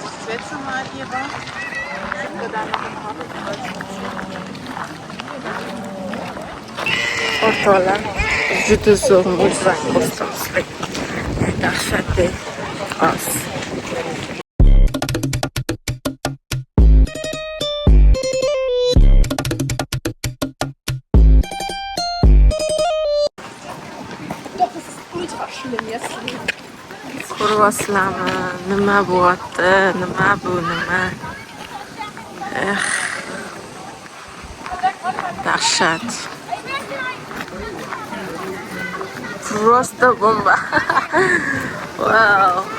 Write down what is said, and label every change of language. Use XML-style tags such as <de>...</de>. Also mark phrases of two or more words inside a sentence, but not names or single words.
<de>jetzt schon mal hier war. Und dann noch ein paar</de> <uz>O'rtoqlar, juda zo'r mo'jiza ko'rsatdik. Dahshatli oz.</uz> <de>ultra schlimm jetzt.</de> <uz>Ko'ryapsizlarmi? Nima bo'lyapti? Nima bu, nima? Dahshat.</uz> <ru>Просто бомба. Вау.</ru>